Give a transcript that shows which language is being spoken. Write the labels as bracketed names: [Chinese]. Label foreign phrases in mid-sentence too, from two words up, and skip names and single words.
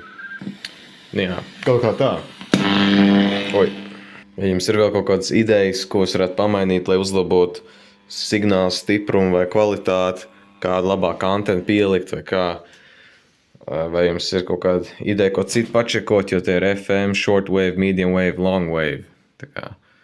[Latvian] Jā, kaut kā tā. Ja jums ir vēl kaut kādas idejas, ko es varētu pamainīt, lai uzlabotu signālu stiprumu vai kvalitāti, kādu labāku antenu pielikt vai kā, vai jums ir kaut kāda ideja, ko citu pačekot, jo tie ir FM, [English] short wave, medium wave, long wave. [Latvian] Tā kā